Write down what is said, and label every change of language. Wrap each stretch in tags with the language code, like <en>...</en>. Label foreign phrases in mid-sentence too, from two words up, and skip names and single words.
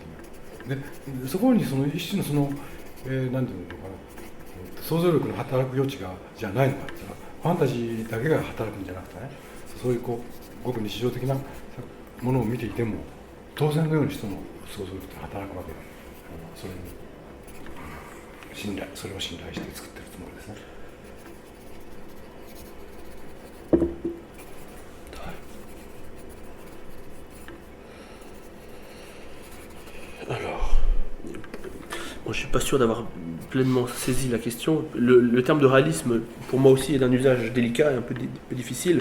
<ja>にでそこにその一種のその、なんていうのかな想像力の働く余地がじゃないのかっていうのはファンタジーだけが働くんじゃなくてねそういうごく日常的なものを見ていても当然のように人の想像力って働くわけでそれを信頼して作ってるつもりですね。</ja> <fr>Alors, bon, je ne suis pas sûr d'avoir pleinement saisi la question. Le terme de réalisme, pour moi aussi, est d'un usage délicat et un peu difficile.</fr>